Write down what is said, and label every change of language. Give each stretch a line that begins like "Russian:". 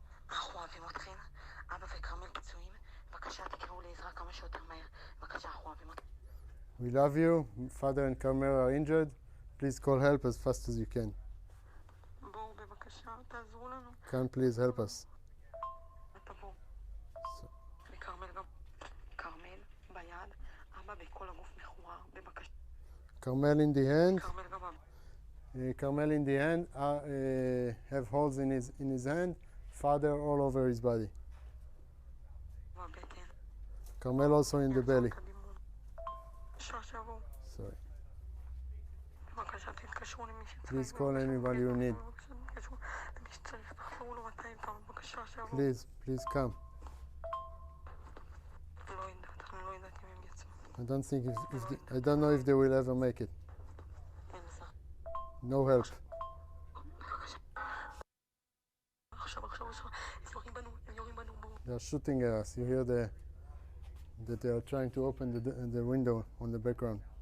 Hebrew: אנחנו אוהבים אתכם, אבא וכרמל פצועים, בבקשה תקראו לעזרה כמה שיותר מהר, בבקשה אנחנו אוהבים אתכם.
English: We love you. Father and Carmel are injured. Please call help as fast as you can.
Hebrew: בואו בבקשה, תעזרו לנו.
English: Can please help us.
Hebrew: תבואו. וכרמל גם. כרמל ביד, אבא בכל הגוף מכוער, בבקשה.
English: Carmel in the hand.
Hebrew: כרמל גם אבא.
English: Carmel in the hand have holes in his hand. Father all over his body.
Hebrew: בבטן.
English: Carmel also in the belly.
Hebrew: בבקשה שיבואו.
English: Sorry.
Hebrew: בבקשה תתקשרו למי שצריך.
English: Please call anybody you need.
Hebrew: בבקשה תתקשרו למי שצריך, תחזרו לו 200 פעם, בבקשה שיבואו.
English: Please come.
Hebrew: לא יודעת, אני לא יודעת אם הם יצאו.
English: I don't think I don't know if they will ever make it.
Hebrew: אין
English: No help. They are shooting at us. You hear that they are trying to open the window on the background.